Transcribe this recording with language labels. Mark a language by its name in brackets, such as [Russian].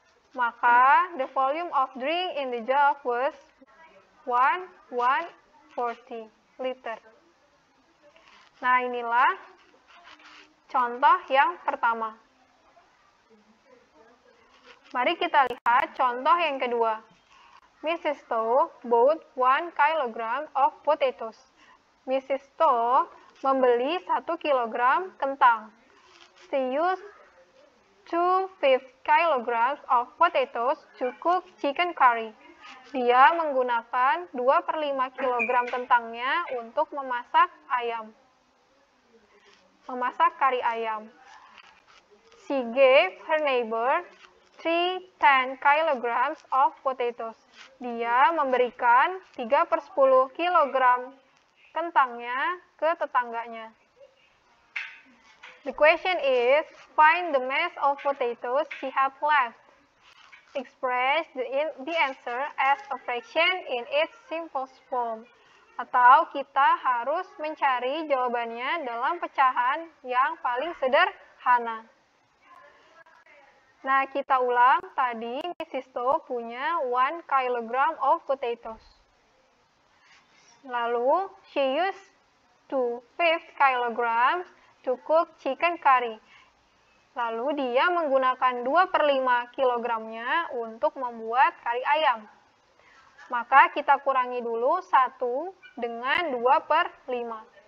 [Indonesian] Maka [English] the volume of drink in the jug was 140 liter. [Indonesian] Nah, inilah contoh yang pertama. Mari kita lihat contoh yang kedua. Mrs. [English] To bought 1 kilogram of potatoes. Mrs. [Indonesian] To membeli 1 kilogram kentang. [English] She used 2/5 kilograms of potatoes to cook chicken curry. [Indonesian] Dia menggunakan 2/5 kilogram kentangnya untuk memasak ayam. Memasak kari ayam. [English] She gave her neighbor 3/10 kilograms of potatoes. [Indonesian] Dia memberikan 3/10 kilogram kentangnya ke tetangganya. [English] The question is, find the mass of potatoes she had left. Express the answer as a fraction in its simplest form. [Indonesian] Atau kita harus mencari jawabannya dalam pecahan yang paling sederhana. Nah, kita ulang tadi Mrs. To punya 1 kilogram [English] of potatoes. [Indonesian] Lalu, [English] she used 2/5 kilograms to cook chicken curry. [Indonesian] Lalu, dia menggunakan 2/5 kilogramnya untuk membuat kari ayam. Maka kita kurangi dulu 1 dengan 2/5.